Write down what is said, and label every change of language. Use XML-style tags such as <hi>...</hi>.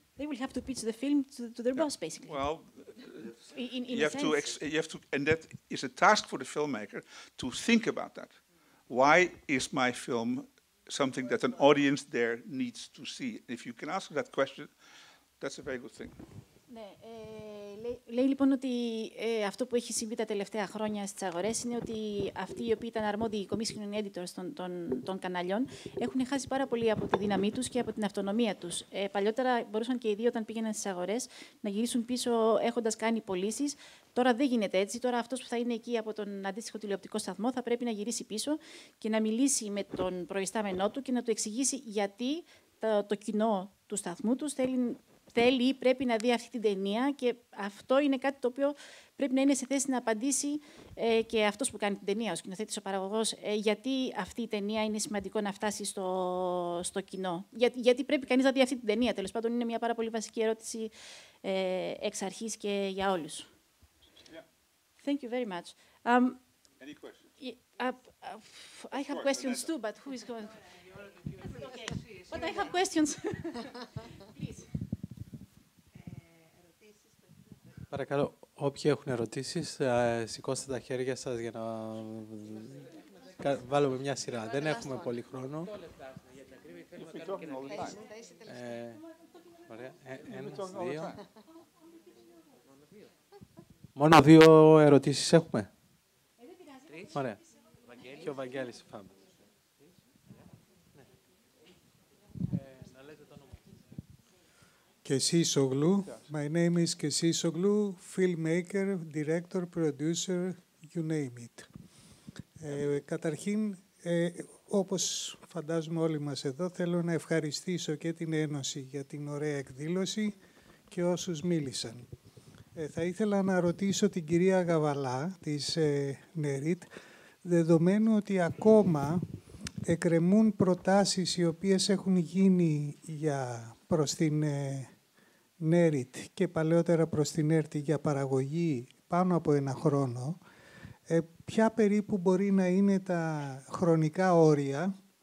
<en>They will have to pitch the film to their boss, basically. Well, you have to, and that is a task for the filmmaker to think about that. Why is my film something that an audience there needs to see? If you can answer that question, that's a very good thing.</en> <el>Ναι, λέει λοιπόν ότι αυτό που έχει συμβεί τα τελευταία χρόνια στις αγορές είναι ότι αυτοί οι οποίοι ήταν αρμόδιοι, οι commissioning editors των καναλιών, έχουν χάσει πάρα πολύ από τη δύναμή τους και από την αυτονομία τους. Παλιότερα μπορούσαν και οι δύο, όταν πήγαιναν στις αγορές, να γυρίσουν πίσω έχοντας κάνει πωλήσεις. Τώρα δεν γίνεται έτσι. Τώρα αυτός που θα είναι εκεί από τον αντίστοιχο τηλεοπτικό σταθμό θα πρέπει να γυρίσει πίσω και να μιλήσει με τον προϊστάμενό του και να του εξηγήσει γιατί το κοινό του σταθμού τους θέλει ή πρέπει να δει αυτή την ταινία, και αυτό είναι κάτι το οποίο πρέπει να είναι σε θέση να απαντήσει και αυτός που κάνει την ταινία, ο σκηνοθέτης, ο παραγωγός, γιατί αυτή η ταινία είναι σημαντικό να φτάσει στο κοινό. Γιατί πρέπει κανείς να δει αυτή την ταινία. Τέλος πάντων, είναι μια πάρα πολύ βασική ερώτηση εξ αρχής και για όλους.</el> <en>Yeah. Thank you very much. Any questions? I have questions too, but who is going? Okay. But I have questions. Please.</en> <el>Παρακαλώ, όποιοι έχουν ερωτήσεις, σηκώστε τα χέρια σας για να βάλουμε μια σειρά. Δεν έχουμε πολύ χρόνο. Ωραία. Ένας, δύο. Μόνο 2 ερωτήσεις έχουμε. Ωραία. Και ο Βαγγέλης Φάμπ.</el> <en>Kesisoglu. My name is Kesisoglu, filmmaker, director, producer, you name it.</en> <el>Καταρχήν, όπως φαντάζομαι όλοι μας εδώ, θέλω να ευχαριστήσω και την Ένωση για την ωραία εκδήλωση και όσους μίλησαν. Θα ήθελα να ρωτήσω την κυρία Γαβαλά της ΝΕΡΙΤ, δεδομένου ότι ακόμα εκκρεμούν προτάσεις οι οποίες έχουν γίνει προς την ΝΕΡΙΤ και παλαιότερα προς την ΕΡΤ για παραγωγή πάνω από 1 χρόνο, ποια περίπου μπορεί να είναι τα χρονικά όρια</el>